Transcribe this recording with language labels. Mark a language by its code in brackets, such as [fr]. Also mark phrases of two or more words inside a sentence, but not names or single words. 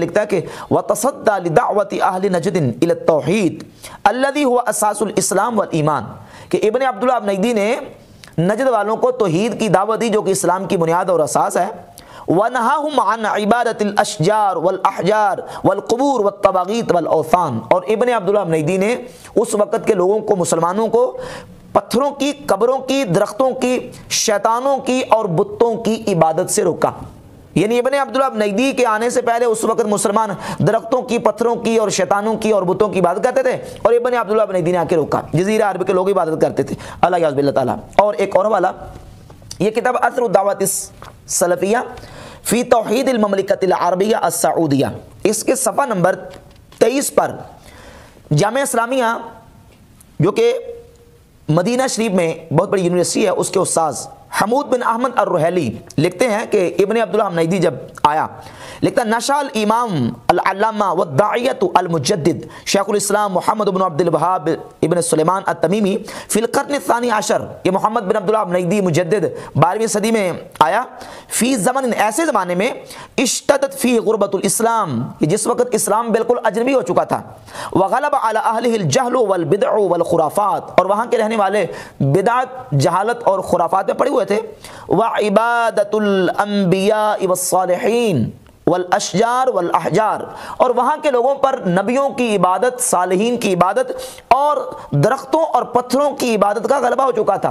[ur] لکھتا ہے کہ [ar] وتصدى لدعوة أهل نجد إلى التوحيد الذي هو أساس الإسلام والإيمان, [ur] کہ ابن عبد الوہاب نجدی نے نجد والوں کو توحید کی دعوت دی جو کہ اسلام کی بنیاد اور اساس ہے. [ar] ونهاهم عن عبادة الأشجار والأحجار والقبور والطواغيت والأوثان, [ur] اور ابن عبد الوہاب نجدی نے اس وقت کے لوگوں کو، مسلمانوں کو پتھروں کی، قبروں کی، درختوں کی، شیطانوں کی اور بتوں کی عبادت سے روکا. یعنی ابن عبد الوہاب نجدی کے آنے سے پہلے اس وقت مسلمان درختوں کی، پتھروں کی اور شیطانوں کی اور بتوں کی عبادت کرتے تھے، اور ابن عبد الوہاب نجدی نے آ کے روکا. جزیرہ عرب کے لوگ عبادت کرتے تھے, [ar] العياذ بالله تعالى. [ur] اور ایک اور والا، یہ کتاب اثر الدعوۃ السلفیہ فی توحید المملکۃ العربیہ السعودیہ، اس کے صفحہ نمبر 23 پر جامعہ اسلامیہ جو کہ مدینہ شریف میں بہت بڑی یونیورسٹی ہے، اس کے استاذ حمود بن احمد الرحیلی لکھتے ہیں کہ ابن عبداللہ حمیدی جب آیا، لکھتا [ar] نشال امام العلامہ والداعیۃ المجدد شیخ الاسلام محمد بن عبد الوہاب ابن سلیمان التمیمی فی القرن الثانی عشر، [ur] یہ محمد بن عبداللہ حمیدی مجدد 12ویں صدی میں آیا، [ar] فی زمن [ur] ایسے زمانے میں [ar] اشتدت فی غربت الاسلام، [ur] جس وقت اسلام بالکل اجنبی ہو چکا تھا، [ar] وغلب علی اہلہ الجہل والبدع والخرافات، [ur] اور وہاں کے رہنے والے بدعت، جہالت اور خرافات میں پڑے ہوئے تھے، [ar] وعبادۃ الانبیاء والصالحین والاشجار والاحجار، [ur] اور وہاں کے لوگوں پر نبیوں کی عبادت، صالحین کی عبادت اور درختوں اور پتھروں کی عبادت کا غلبہ ہو چکا تھا۔